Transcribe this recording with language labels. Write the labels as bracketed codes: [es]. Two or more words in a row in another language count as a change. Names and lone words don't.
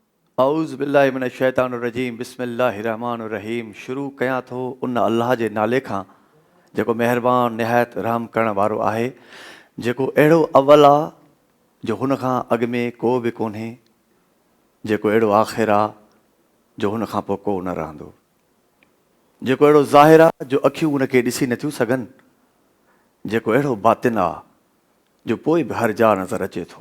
[ar] أعوذ بالله من الشيطان الرجيم بسم الله الرحمن الرحيم. [sd] शुरू कयां थो उन अल्लाह जे नाले खां जेको महिरबान निहायत रहम करण वारो आहे, जेको अहिड़ो अव्वल आहे जो हुन खां अॻु में को बि कोन्हे, जेको अहिड़ो आख़िर आहे जो हुन खां पोइ को न रहंदो, जेको अहिड़ो ज़ाहिर आहे जो अखियूं उनखे ॾिसी नथियूं सघनि, जेको अहिड़ो बातिन आहे जो पोइ बि हर जा नज़र अचे थो।